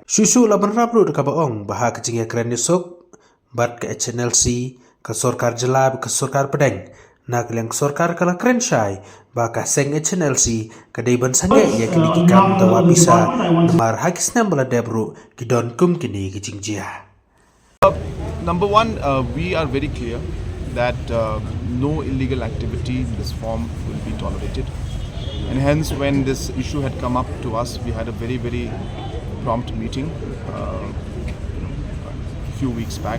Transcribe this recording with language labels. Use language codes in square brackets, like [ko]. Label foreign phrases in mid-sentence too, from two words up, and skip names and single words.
[kha] Susu ula berab lu da kabaong baha kejingya kren ïasuk bat ke HNLC ke Sorkar jela ke Sorkar pedeng. Nak liang Sorkar kala kren shai baka seng HNLC kadai ban sangeh ia kini kikam dawa Pisa mar hakisnam bala debru kidon kum kini kijingjia. [en] Number one, we are very clear that no illegal activity in this form will be tolerated, and hence when this issue had come up to us, we had a very prompt meeting a few weeks back.